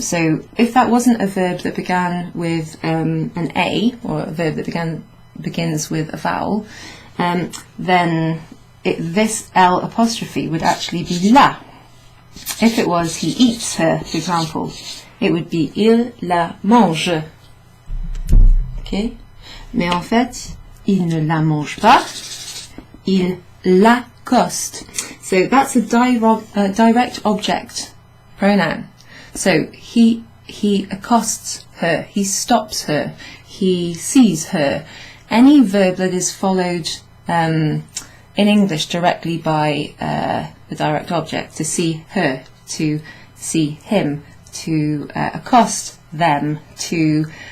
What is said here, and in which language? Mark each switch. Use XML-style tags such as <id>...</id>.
<en>So if that wasn't a verb that began with an A, or a verb that begins with a vowel, then this L apostrophe would actually be la. If it was he eats her, for example, it would be</en> <fr>il la mange.</fr> <en>Okay?</en> <fr>Mais en fait, il ne la mange pas, il l'accoste.</fr> <en>So that's a direct object pronoun. So he accosts her, he stops her, he sees her. Any verb that is followed in English directly by the direct object, to see her, to see him, to accost them, to</en>